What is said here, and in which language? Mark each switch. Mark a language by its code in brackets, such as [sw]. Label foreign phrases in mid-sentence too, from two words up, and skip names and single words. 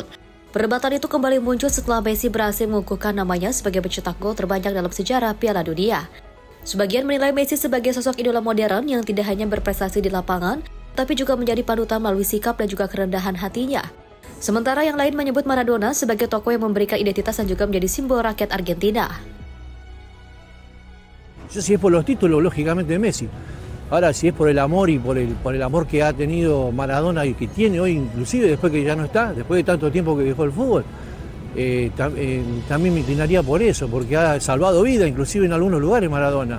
[id] Perdebatan itu kembali muncul setelah Messi berhasil mengukuhkan namanya sebagai pencetak gol terbanyak dalam sejarah Piala Dunia. Sebagian menilai Messi sebagai sosok idola modern yang tidak hanya berprestasi di lapangan, tapi juga menjadi panutan melalui sikap dan juga kerendahan hatinya. Sementara yang lain menyebut Maradona sebagai tokoh yang memberikan identitas dan juga menjadi simbol rakyat Argentina. [es] Si es por los títulos, lógicamente Messi. Ahora, si es por el amor y por el amor que ha tenido Maradona y que tiene hoy, inclusive después que ya no está, después de tanto tiempo que dejó el fútbol, también me inclinaría por eso, porque ha salvado vida, inclusive en algunos lugares Maradona.